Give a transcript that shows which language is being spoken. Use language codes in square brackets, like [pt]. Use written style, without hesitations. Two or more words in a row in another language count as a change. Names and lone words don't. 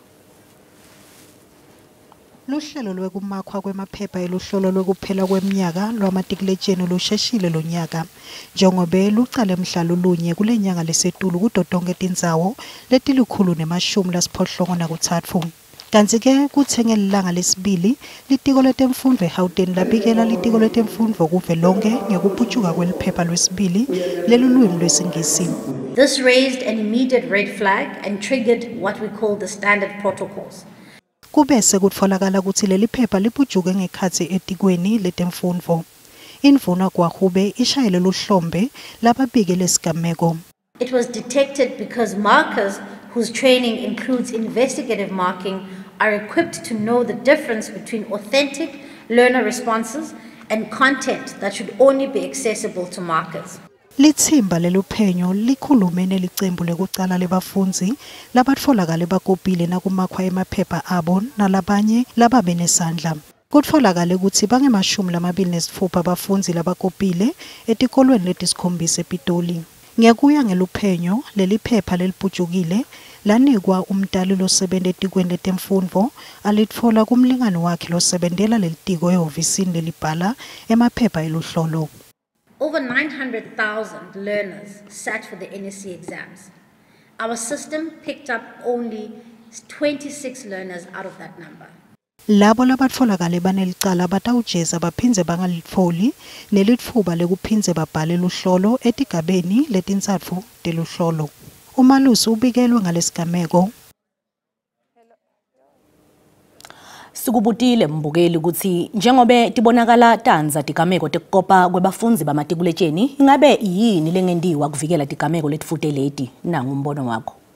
[ss] Luhlelo lwekumakhwa kwemaphepha eluhlolo lwekuphela kweminyaka lwamatikuletsheni lusheshile lonyaka njengobe lucale mhlalo lunye kulenyanga lesetulu kuto tonke tindzawo letilikhulu nemashumi lasiphohlongo nakutsatfu. Kanti ke kuthenge lilanga lesibili litiko letemfundvo eGauteng labikela litiko letemfundvo kuvelonke ngekuphutshuka kweliphepha lwesibili lelulwimi lwesingisi. [en] This raised an immediate red flag and triggered what we call the standard protocols. [ss] Kubese kutfolakala ukuthi leli phepha liphutshuke ngekhatsi etikweni letemfundvo. Indvuna kwaHube ishayele luhlombe lababike lesigameko. [en] It was detected because markers whose training includes investigative marking are equipped to know the difference between authentic learner responses and content that should only be accessible to markers. [ss] Lithimba leluphenyo likhulume nelicembu lekucala lebafundzi labatfolakale bakopile nakumakhwa emaphepha abo nalabanye lababe nesandla. Kutfolakale ukuthi bange-26 abafundzi labakopile etikolweni letisikhombisa ePitoli. Ngekuya ngeluphenyo leli phepha leliputshukile lanikwa umtali losebenta etikweni letemfundvo alitfola kumlingani wakhe losebentela lelitiko ehhovisini lelibhala emaphepha eluhlolo. [en] Over 900,000 learners sat for the NSC exams. Our system picked up only 26 learners out of that number. [ss] Labo labatfolakale banelicala batawujeza baphindze bangalitfoli nelitfuba lekuphindze babhale luhlolo etigabeni letintsatfu teluhlolo. Umalusi ubikelwe ngalesigameko. Sikubutile mbukeli ukuthi njengobe tibonakala tanza tigameko tekukopa kwebafundzi bamatikuletsheni ingabe yini lengendiwa kuvikela tigameko letifuteleti nangu umbono wakho.